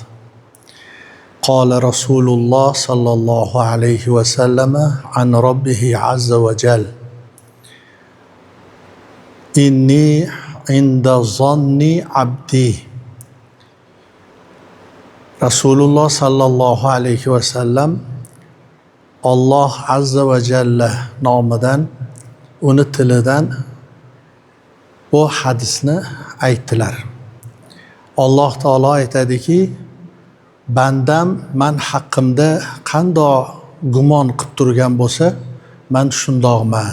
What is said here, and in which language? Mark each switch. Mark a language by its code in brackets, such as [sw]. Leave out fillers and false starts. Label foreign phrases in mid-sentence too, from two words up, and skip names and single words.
[ar] قال رسول الله صلى الله عليه وسلم عن ربه عز وجل. إني عند ظن عبدي. رسول الله صلى الله عليه وسلم الله عز وجل [uz] nomidan, uni tilidan bu hadisni aytdilar. Alloh taolo aytadiki, bandam men haqqimda qanday gumon qilib turgan bo'lsa, men shundoqman.